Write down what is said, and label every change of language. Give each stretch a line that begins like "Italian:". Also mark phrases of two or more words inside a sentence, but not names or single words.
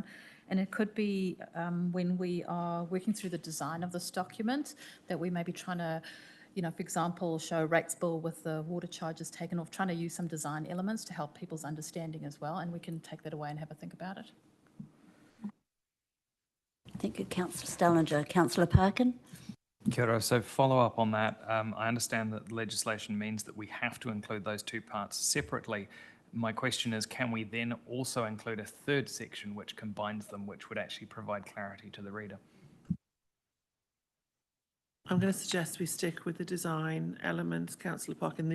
English: And it could be when we are working through the design of this document that we may be trying to, for example, show rates bill with the water charges taken off, trying to use some design elements to help people's understanding as well. And we can take that away and have a think about it. Thank you, Councillor Stallinger. Councillor Parkin?
Māori: Kia ora.
English: So follow up on that. I understand that legislation means that we have to include those two parts separately. My question is, can we then also include a third section which combines them, which would actually provide clarity to the reader? I'm going to suggest we stick with the design elements, Councillor Parkin.